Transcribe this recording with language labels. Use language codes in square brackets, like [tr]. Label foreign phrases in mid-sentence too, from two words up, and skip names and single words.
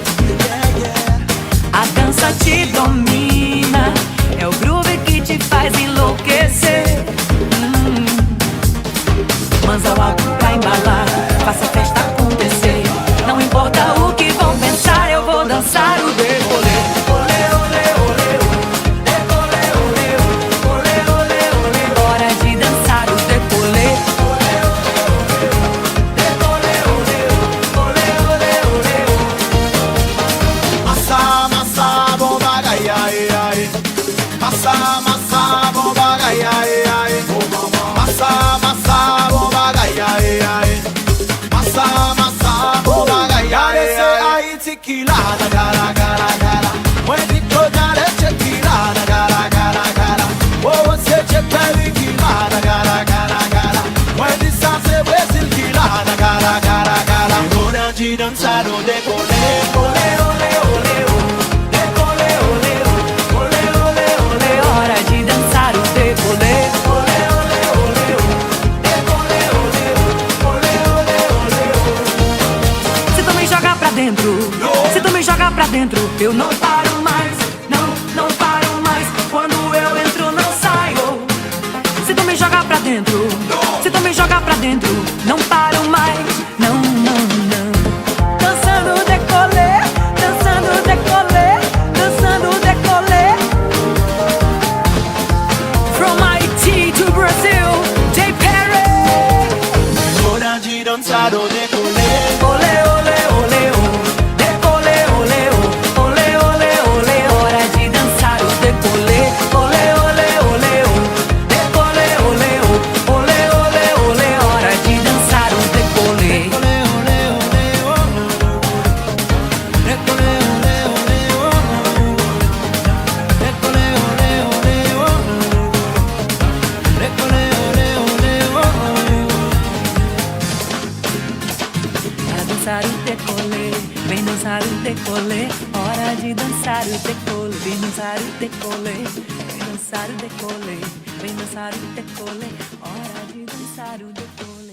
[pt] A dança te domina, é o groove que te faz enlouquecer. Mãos ao alto pra embalar, faça a festa acontecer. Não importa o que vão pensar, eu vou dançar o decolê. Olê, olê, olê, decolê, olê, olê, olê, olê. Hora de dançar o decolê. Olê, olê, decolê, olê, olê, olê, olê. Massa, massa, bomba, ai, ai, ai. Massa, massa, bomba, ai, ai, ai. Massa, massa, bomba, ai, ai, ai. Massa, massa, bomba, ai, ai, ai. Tequila, gara, gara, gara. [en] When it goes down, tequila, gara, gara, gara. Oh, what's it, tequila, gara, gara, gara. When the sound se ve, tequila, gara, gara, gara. [pt] Hora de dançar o decolê, olê, olê, olê, decolê, olê, olê, olê, olê. Hora de dançar o decolê. Olê, olê, olê, decolê, olê, olê, olê, olê. Se tu me jogar pra dentro, se tu me jogar pra dentro, eu não paro mais, não paro mais. Quando eu entro, não saio. Se tu me jogar pra dentro, se tu me jogar pra dentro, não paro mais, não. Dançando decolê, dançando decolê, dançando decolê. [en] From IT to Brazil, J. Perry. [pt] Hora de dançar o decolê. Olê, olê, olê, decolê, olê, olê, olê, olê. Hora de dançar o decolê. Olê, olê, olê, decolê, olê, olê, olê, olê. Hora de dançar o decolê. Olê, olê, olê, decolê, olê, olê, decolê, olê, olê, decolê, olê, olê. Para dançar o decolê, vem dançar o decolê. Hora de dançar o decolê, vem dançar o decolê, vem dançar o decolê, vem dançar o decolê. Hora de dançar o decolê.